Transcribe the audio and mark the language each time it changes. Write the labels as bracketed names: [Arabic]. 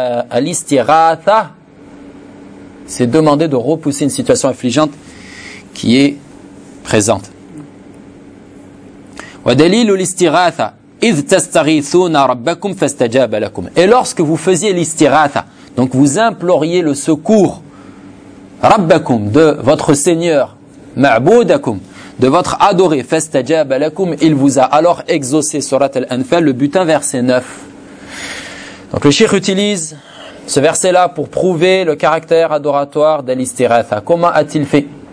[French] Al-isti'atha, c'est demander de repousser une situation affligeante qui est présente. [Arabic] ودليل الاستغاثة إذ تستغيثون ربكم فاستجاب لكم. [French] Et lorsque vous faisiez l'istighatha, donc vous imploriez le secours, ربكم, de votre Seigneur, معبودكم, de votre adoré, [Arabic] فاستجاب لكم, [French] il vous a alors exaucé, surat al-Anfal, le butin verset 9. Donc le Cheikh utilise ce verset-là pour prouver le caractère adoratoire de l'istighatha. Comment a-t-il fait?